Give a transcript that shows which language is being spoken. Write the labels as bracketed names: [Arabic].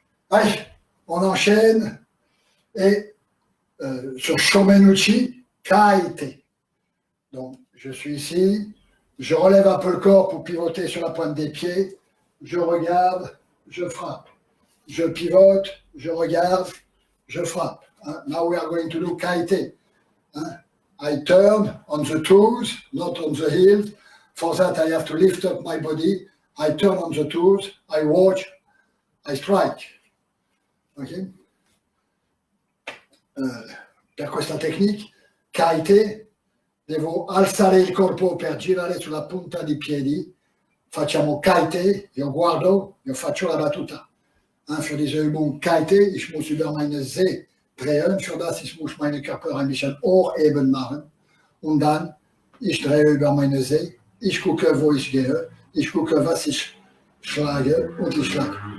[French] Allez, on enchaîne et sur Shomenuchi, Kaite. Donc, je suis ici, je relève un peu le corps pour pivoter sur la pointe des pieds, je regarde, je frappe. Je pivote, je regarde, je frappe. Hein? [English] Now we are going to do kaite. Hein? I turn on the toes, not on the heels. For that, I have to lift up my body. I turn on the toes, I watch, I strike. Ok? [Italian] Per questa tecnica, kaite, devo alzare il corpo per girare sulla punta dei piedi. Facciamo kaite, io guardo, io faccio la battuta. [German] Für diese Übung Kaite, ich muss über meine See drehen, für das ich muss meine Körper ein bisschen eben machen und dann ich drehe über meine See, ich gucke, wo ich gehe, ich gucke, was ich schlage und ich schlage.